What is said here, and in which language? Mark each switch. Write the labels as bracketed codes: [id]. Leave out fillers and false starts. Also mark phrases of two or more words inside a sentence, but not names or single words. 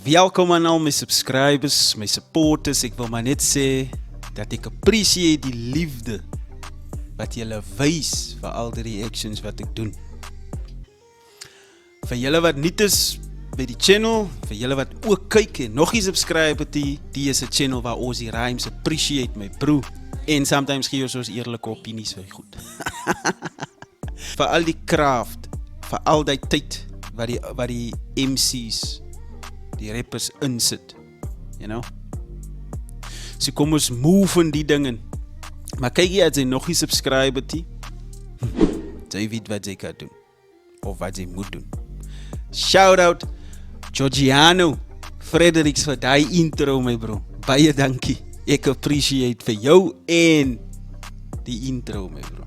[af] Welkom aan al my subscribers, my supporters. Ek wil maar net sê dat ek appreciate die liefde wat julle wys vir al die reactions wat ek doen. Vir julle wat nuut is by die channel, vir julle wat ook kyk en nog nie subscribe het, die is 'n channel waar ons die rhymes appreciate, my bro. En sometimes gee ons eerlike opinies vir goed. Vir al die craft, vir al die tyd wat die MC's, die rappers insit, [en] you know. [af] So kom ons move in die dingen. Maar kyk jy, as jy nog nie subscribe het, jy weet wat jy kan doen, of wat jy moet doen. [en] Shout out [af] Georgiano Fredericks vir die intro, my bro. Baie dankie. Ek appreciate vir jou en die intro, my bro.